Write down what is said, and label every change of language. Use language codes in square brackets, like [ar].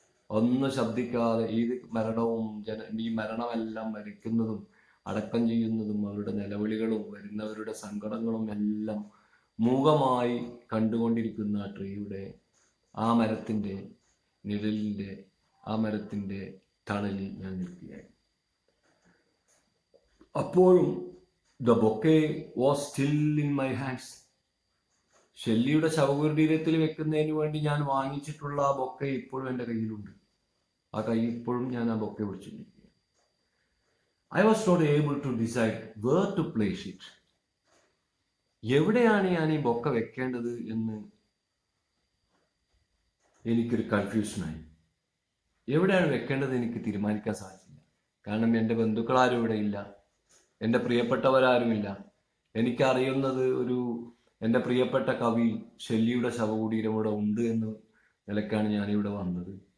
[ml] ഒന്നും ശബ്ദിക്കാതെ ഈ മരണവും ഈ മരണമെല്ലാം മരിക്കുന്നതും അടക്കം ചെയ്യുന്നതും അവരുടെ നിലവിളികളും വരുന്നവരുടെ സങ്കടങ്ങളും എല്ലാം മൂകമായി കണ്ടുകൊണ്ടിരിക്കുന്ന ആ ട്രീയുടെ, ആ മരത്തിന്റെ നിഴലിന്റെ, ആ മരത്തിന്റെ തണലിൽ ഞാൻ നിൽക്കുകയായിരുന്നു. അപ്പോഴും [en] the bouquet was still in my hands. [ml] ഷെല്ലിയുടെ ശവകുടീരത്തിൽ വെക്കുന്നതിന് വേണ്ടി ഞാൻ വാങ്ങിച്ചിട്ടുള്ള ആ ബൊക്കെ ഇപ്പോഴും എൻ്റെ കയ്യിലുണ്ട്. ആ കൈ ഇപ്പോഴും ഞാൻ ആ ബൊക്കെ പിടിച്ചിരിക്കുകയാണ്. [en] I was not able to decide where to place it. [ml] എവിടെയാണ് ഞാൻ ഈ ബൊക്ക വെക്കേണ്ടത് എന്ന് എനിക്കൊരു കൺഫ്യൂഷനായി. എവിടെയാണ് വെക്കേണ്ടത് എനിക്ക് തീരുമാനിക്കാൻ സാധിച്ചില്ല. കാരണം എൻ്റെ ബന്ധുക്കളാരും ഇവിടെ ഇല്ല, എൻ്റെ പ്രിയപ്പെട്ടവരാരുമില്ല. എനിക്കറിയുന്നത് എൻ്റെ പ്രിയപ്പെട്ട കവി ഷെല്ലിയുടെ ശവകുടീരം ഇവിടെ ഉണ്ട് എന്ന് നിലക്കാണ് ഞാനിവിടെ വന്നത്.